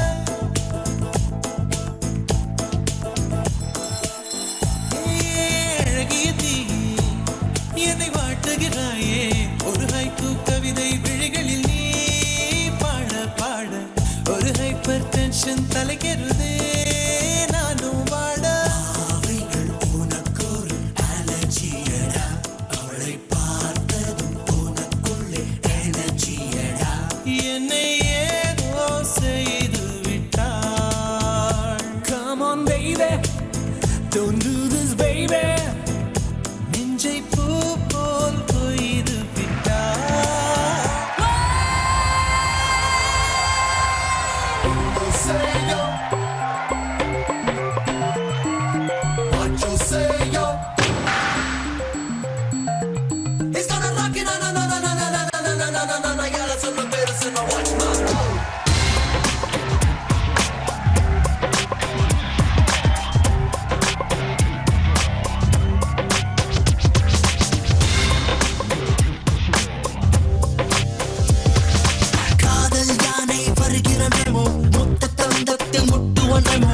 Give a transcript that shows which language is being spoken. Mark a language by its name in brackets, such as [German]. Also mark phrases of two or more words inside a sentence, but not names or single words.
[Tamil] அழகிய தீ என்னை வாட்டுகிறாயே ஒரு ஹைக்கூ கவிதை விழிகளில் நீ பாட பாட ஒரு [English] hyper tension [Tamil] தலைக்கிறதே நானும் பாட. என்னை ஏதோ செய்து விட்டாள். [English] Come on baby, don't do this baby. [Tamil] நெஞ்சை பூ போல் கொய்து விட்டாள். [English] What you say yo? It's gonna rock it, no no no no no no no no no no no no. Yeah, let's look at this and watch my move. [Tamil] காதல் யானை வருகிறனமோ முத்த தந்தத்தில் முட்டுவனமோ